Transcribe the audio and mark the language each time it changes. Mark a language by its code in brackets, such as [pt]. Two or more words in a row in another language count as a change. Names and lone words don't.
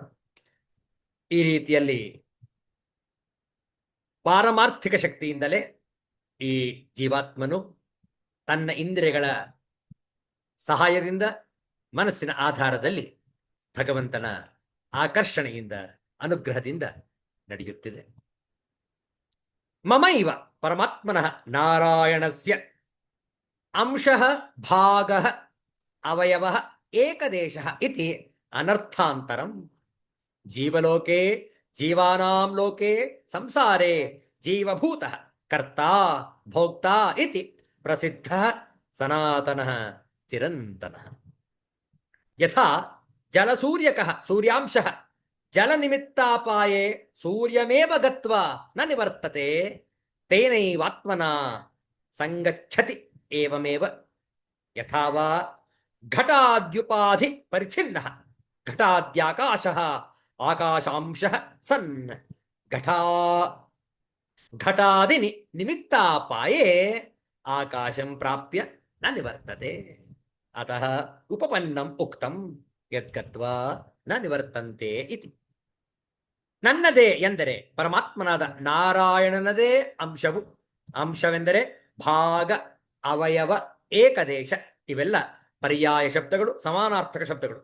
[kn] ಈ ರೀತಿಯಲ್ಲಿ ಪಾರಮಾರ್ಥಿಕ ಶಕ್ತಿಯಿಂದಲೇ ಈ ಜೀವಾತ್ಮನು ತನ್ನ ಇಂದ್ರಿಯಗಳ ಸಹಾಯದಿಂದ ಮನಸ್ಸಿನ ಆಧಾರದಲ್ಲಿ ಭಗವಂತನ ಆಕರ್ಷಣೆಯಿಂದ ಅನುಗ್ರಹದಿಂದ ನಡೆಯುತ್ತಿದೆ. [sa] ಮಮ ಇವ ಪರಮಾತ್ಮನಃ ನಾರಾಯಣಸ್ಯ ಅಂಶಃ ಭಾಗಃ ಅವಯವಃ ಏಕದೇಶಃ ಇತಿ ಅನರ್ಥಾಂತರಂ. ಜೀವಲೋಕೆ ಜೀವಾನಾಂ ಲೋಕೆ ಸಂಸಾರೇ ಜೀವಭೂತಃ ಕರ್ತಾ ಭೋಕ್ತಾ ಇತಿ ಪ್ರಸಿದ್ಧಃ ಸನಾತನಃ ಚಿರಂತನಃ. ಯಥಾ ಜಲಸೂರ್ಯಕಃ ಸೂರ್ಯಾಂಶಃ ಜಲನಿಮಿತ್ತಾಪಾಯೇ ಸೂರ್ಯಮೇವ ಗತ್ವಾ ನ ನಿವರ್ತತೆ ತೇನೈವಾತ್ಮನಾ ಸಂಗಚ್ಚತಿ ಏವಮೇವ ಯಥಾ ವಾ ಘಟಾದ್ಯುಪಾಧಿ ಪರಿಚ್ಛಿನ್ನಃ ಘಟಾದ್ಯಾಕಾಶಃ ಆಕಾಶಾಂಶಃ ಸನ್ ಘಟಾದಿ ನಿಮಿತ್ತಾಪಾಯೇ ಆಕಾಶಂ ಪ್ರಾಪ್ಯ ನ ನಿವರ್ತತೆ. ಅತಃ ಉಪಪನ್ನಂ ಉಕ್ತಂ ಯದ್ಗತ್ವಾ ನ ನಿವರ್ತಂತೆ ಇತಿ. [kn] ನನ್ನದೇ ಎಂದರೆ ಪರಮಾತ್ಮನಾದ ನಾರಾಯಣನದೇ ಅಂಶವು. ಅಂಶವೆಂದರೆ ಭಾಗ, ಅವಯವ, ಏಕದೇಶ ಇವೆಲ್ಲ ಪರ್ಯಾಯ ಶಬ್ದಗಳು, ಸಮಾನಾರ್ಥಕ ಶಬ್ದಗಳು.